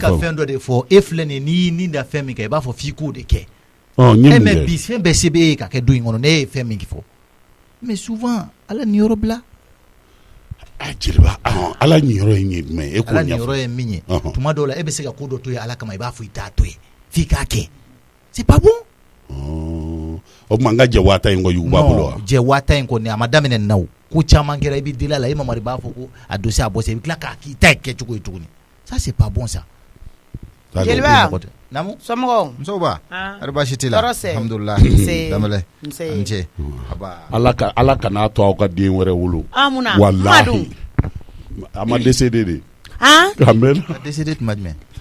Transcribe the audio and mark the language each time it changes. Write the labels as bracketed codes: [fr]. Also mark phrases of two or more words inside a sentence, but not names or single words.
[bm] n bɛ ka fɛn dɔ de fɔ e filɛ nin ye n'i y'i nin da fɛn min kɛ i b'a fɔ f'i k'o de kɛ mais bi fɛn bɛɛ se bɛ e ka kɛ don in kɔnɔ ne ye fɛn min fɔ [fr] mais souvent [bm] ala nin yɔrɔ bila jeliba ala nin yɔrɔ ye jumɛn ye e k'o ɲɛfɔ ala nin yɔrɔ ye min ye tuma dɔw la e bɛ se ka ko dɔ to ye ala kama i b'a fɔ i t'a to ye f'i k'a kɛ [fr] c'est pas bon [bm] o tuma n ka jɛ 1000 in kɔ yugu b'a bolo wa jɛ 1000 in kɔni a ma daminɛ nin na o ko caman kɛra i bɛ deli a la e Mamari b'a fɔ ko a dossier a bɔsi i bɛ tila k'a k'i ta kɛ cogo ye tuguni [fr] ça c'est pas bon ça [bm] jeliba namu somɔgɔw musow ba ari baasi t'i la alhamdulilah damɛlɛ n cɛ ala kana to aw ka den wɛrɛ wolo munna wallahi a ma décédé de a décédé tuma jumɛn